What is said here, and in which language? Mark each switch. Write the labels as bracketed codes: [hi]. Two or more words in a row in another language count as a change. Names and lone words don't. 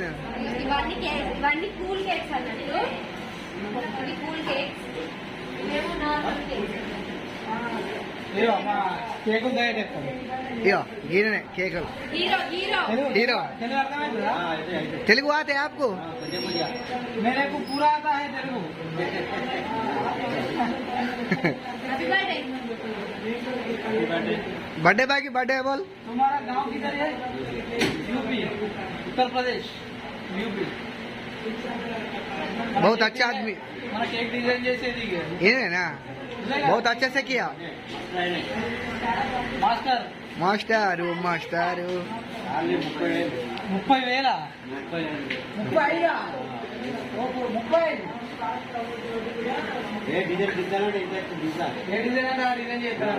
[te] ఇవన్నీ [en] cool cakes [te] అన్నట్టు. ఇది [en] cool cakes, [te] మేము [en] normal cakes. [te] కేక్ ఇగో గీరనే కేకులు. హీరో హీరో హీरो అర్థమైందా? [hi] తెలుగు आते हैं आपको? मेरे को पूरा आता है तेलुगु. [en] happy birthday. birthday boy [hi] की बर्थडे बोल. तुम्हारा गांव किधर है? यूपी, उत्तर प्रदेश, यूपी. बहुत अच्छा आदमी. [te] మన కేక్ డిజైన్ చేసేది [hi] ये ना बहुत अच्छे से किया. [te] మాస్టర్. మాస్టారు 30,000. 35. ఏ డిజైన్ అంటే ఆ డిజైన్ చేస్తాడు.